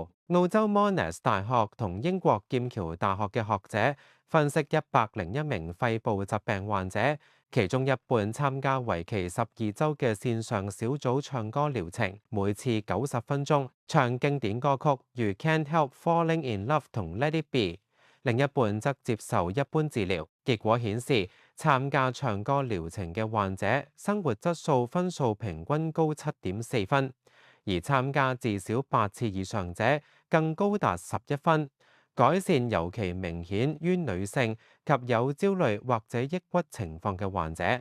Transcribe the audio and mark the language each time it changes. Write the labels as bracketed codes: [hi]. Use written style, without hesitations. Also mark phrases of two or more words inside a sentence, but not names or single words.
[yue] 澳洲 Monash 大學同英國劍橋大學嘅學者分析101名肺部疾病患者，其中一半參加為期12週嘅線上小組唱歌療程，每次90分鐘，唱經典歌曲如 Can't Help Falling in Love 同 Let It Be。另一半則接受一般治療，結果顯示參加唱歌療程嘅患者生活質素分數平均高7.4分，而參加至少8次以上者更高達11分，改善尤其明顯於女性及有焦慮或者抑鬱情況嘅患者。